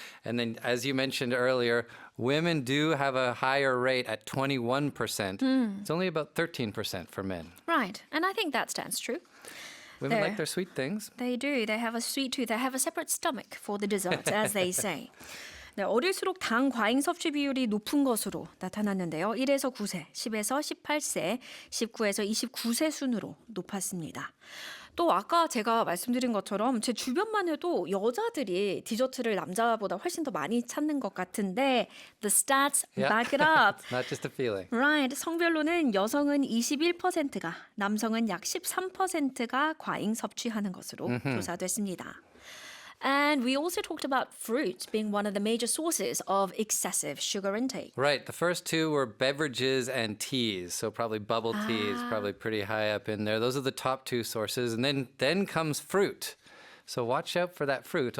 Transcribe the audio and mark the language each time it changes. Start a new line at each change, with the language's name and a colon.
English: And then, as you mentioned earlier, women do have a higher rate at 21%. It's only about 13% for men. Right. And I think that stands true. Women There. like their sweet things. They do. They have a sweet tooth. They have a separate stomach for the desserts, as they say.
Korean: 네, 어릴수록 당 과잉 섭취 비율이 높은 것으로 나타났는데요. 1에서 9세, 10에서 18세, 19에서 29세 순으로 높았습니다. 또 아까 제가 말씀드린 것처럼 제 주변만 해도 여자들이 디저트를 남자보다 훨씬 더 많이 찾는 것 같은데
English: the stats back it up. It's not just a feeling. Right.
Korean: 성별로는 여성은 21%가, 남성은 약 13%가 과잉 섭취하는 것으로 조사됐습니다.
English: And we also talked about fruits being one of the major sources of excessive sugar intake. Right. The first two were beverages and teas. So probably bubble tea is probably pretty high up in there. Those are the top 2 sources. And then comes fruit. So watch out for that fruit.